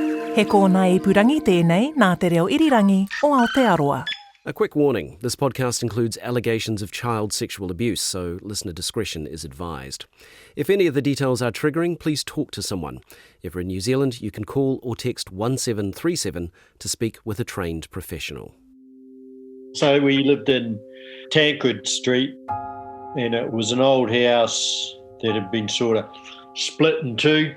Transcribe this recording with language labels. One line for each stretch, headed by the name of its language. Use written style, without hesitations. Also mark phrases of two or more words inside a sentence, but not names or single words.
Māori: He kōna ipurangi tēnei nā te reo irirangi o Aotearoa.
English: A quick warning, this podcast includes allegations of child sexual abuse, so listener discretion is advised. If any of the details are triggering, please talk to someone. If you're in New Zealand, you can call or text 1737 to speak with a trained professional. So we lived in Tancred Street, and it was an old house that had been sort of split in two.